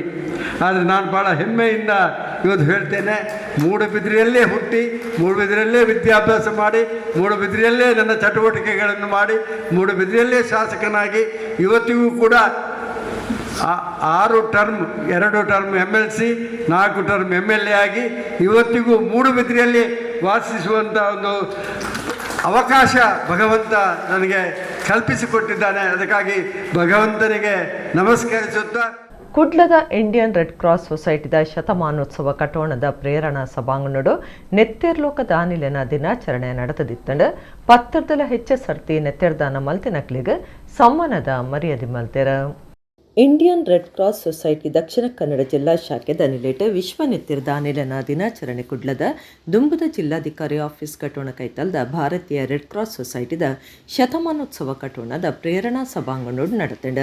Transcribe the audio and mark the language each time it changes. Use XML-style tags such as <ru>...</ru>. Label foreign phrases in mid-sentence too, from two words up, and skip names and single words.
<kn>ಆದರೆ ನಾನು ಭಾಳ ಹೆಮ್ಮೆಯಿಂದ ಇವತ್ತು ಹೇಳ್ತೇನೆ, ಮೂಡುಬಿದಿರೆಯಲ್ಲೇ ಹುಟ್ಟಿ ಮೂಡುಬಿದಿರೆಯಲ್ಲೇ ವಿದ್ಯಾಭ್ಯಾಸ ಮಾಡಿ ಮೂಡುಬಿದಿರೆಯಲ್ಲೇ ನನ್ನ ಚಟುವಟಿಕೆಗಳನ್ನು ಮಾಡಿ ಮೂಡುಬಿದಿರೆಯಲ್ಲೇ ಶಾಸಕನಾಗಿ ಇವತ್ತಿಗೂ ಕೂಡ 6 ಟರ್ಮ್ 2</kn> <en>term MLC</en> <kn>4</kn> <en>term MLA</en> <kn>ಆಗಿ ಇವತ್ತಿಗೂ ಮೂಡುಬಿದಿರೆಯಲ್ಲಿ ವಾಸಿಸುವಂಥ ಒಂದು ಅವಕಾಶ ಭಗವಂತ ನನಗೆ ಕಲ್ಪಿಸಿಕೊಟ್ಟಿದ್ದಾನೆ. ಅದಕ್ಕಾಗಿ ಭಗವಂತನಿಗೆ ನಮಸ್ಕರಿಸುತ್ತಾ</kn> <tcy>ಕುಡ್ಲದ ಇಂಡಿಯನ್ ರೆಡ್ ಕ್ರಾಸ್ ಸೊಸೈಟಿದ ಶತಮಾನೋತ್ಸವ ಕಟೋಣದ ಪ್ರೇರಣಾ ಸಭಾಂಗಣಡು ನೆತ್ತೆರ್ಲೋಕ ದಾನಿಲೆನ ದಿನಾಚರಣೆ ನಡೆದಿತ್ತಂಡು ಪತ್ತರ್ದಲ ಹೆಚ್ಚ ಸರ್ತಿ ನೆತ್ತೆರ್ದಾನ ಮಲ್ತಿನಕ್ಲಿಗೆ ಸಮ್ಮಾನದ ಮರ್ಯಾದೆ ಮಲ್ತೆರ. ಇಂಡಿಯನ್ ರೆಡ್ ಕ್ರಾಸ್ ಸೊಸೈಟಿ ದಕ್ಷಿಣ ಕನ್ನಡ ಜಿಲ್ಲಾ ಶಾಖೆದ ನಿಲೇಟ್ ವಿಶ್ವ ನೆತ್ತಿರ್ದಾನಿಲನ ದಿನಾಚರಣೆ ಕುಡ್ಲದ ದುಂಬುದ ಜಿಲ್ಲಾಧಿಕಾರಿ ಆಫೀಸ್ ಕಟೋಣ ಕೈತಲ್ದ ಭಾರತೀಯ ರೆಡ್ ಕ್ರಾಸ್ ಸೊಸೈಟಿದ ಶತಮಾನೋತ್ಸವ ಕಟೋಣದ ಪ್ರೇರಣಾ ಸಭಾಂಗಣೋಡು ನಡೆತಂಡ.</tcy>